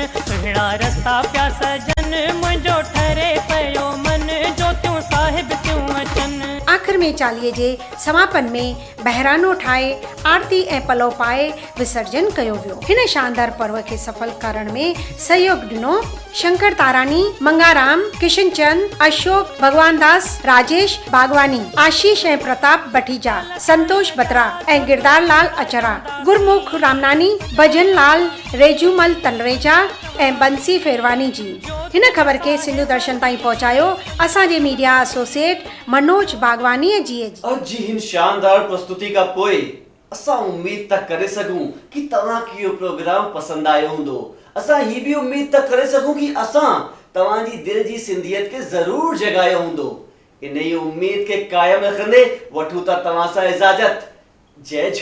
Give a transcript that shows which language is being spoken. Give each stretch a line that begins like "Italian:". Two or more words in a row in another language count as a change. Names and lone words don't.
Sindhi: सुहिणा रस्ता पिया सजन मुंहिंजो ठरे पियो मन, ज्योतियूं साहिब थियूं अचन। आख़िर में चालीहे जे समापन में बहिरानो ठाहे आरती ऐं पलव पाए विसर्जन कयो वियो। हिन शानदार पर्व खे सफल करण में सहयोग ॾिनो शंकर तारानी, मंगाराम, किशन चंद, अशोक भगवान दास, राजेश बागवानी, आशीष ऐं प्रताप बठीजा, संतोष बत्रा ऐं गिरदार लाल अचरा, गुरमुख रामनानी, भजन लाल, रेजूमल तलरेजा ऐं बंसी फेरवानी जी। हिन ख़बर खे सिंधु दर्शन ताईं पहुचायो असांजे मीडिया एसोसिएट मनोज बागवानी जी। अॼु जी हिन शानदार प्रस्तुति खां पोइ असां उम्मीद था करे सघूं कि तव्हांखे इहो प्रोग्राम पसंदि आयो हूंदो। असां ही भी उम्मीद था करे सघूं कि असां तव्हांजी दिलि जी सिंधियत खे ज़रूर जगायो हूंदो। इन ई उम्मीद खे कायम रखंदे वठूं था तव्हां सां इजाज़त।